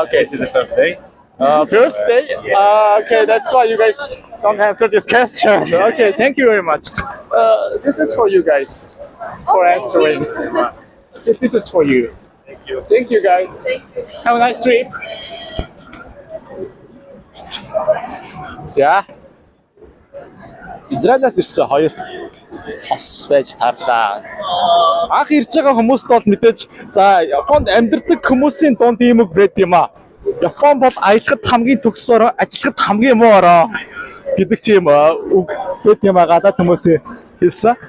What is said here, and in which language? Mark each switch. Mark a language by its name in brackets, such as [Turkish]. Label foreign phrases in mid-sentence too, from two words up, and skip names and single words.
[English] Okay. This is the first day. First day? Okay, that's why you guys don't answer this question. Okay, thank you very much. This is for you guys for answering. This is for you. Thank you. Thank you guys. Have a nice trip. [Mongolian] За. Израилаас ирсэн хоёр хос байж тарлаа. Анх ирж байгаа хүмүүст бол мэдээж за Японд амьдардаг хүмүүсийн дунд ийм үг байд юм аа. Япон бол аялахад хамгийн төгс ороо, ажиллахад хамгийн муу ороо гэдэг тийм үг байд юм аа гадаад хүмүүсийн хэлсэн.